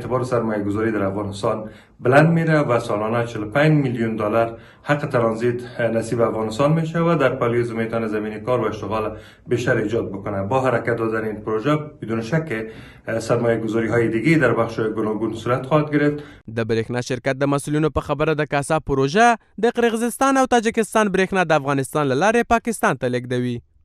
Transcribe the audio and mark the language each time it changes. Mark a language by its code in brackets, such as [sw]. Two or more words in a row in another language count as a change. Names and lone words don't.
[fa] اعتبار سرمایه گذاری در افغانستان بلند میره و سالانه 45 میلیون دلار حق ترانزیت نصیب افغانستان میشه و در پالیوز میتونه زمینی کار و اشتغال بیشتر ایجاد بکنه. با حرکت دادن این پروژه بدون شک سرمایه گذاری های دیگه در بخش گوناگون صورت خواهد گرفت. [ps] د برېښنا شرکت د مسؤلینو په خبره د کاسا پروژه د قرغیزستان او تاجکستان برېښنا د افغانستان له لارې پاکستان ته لیږدوي.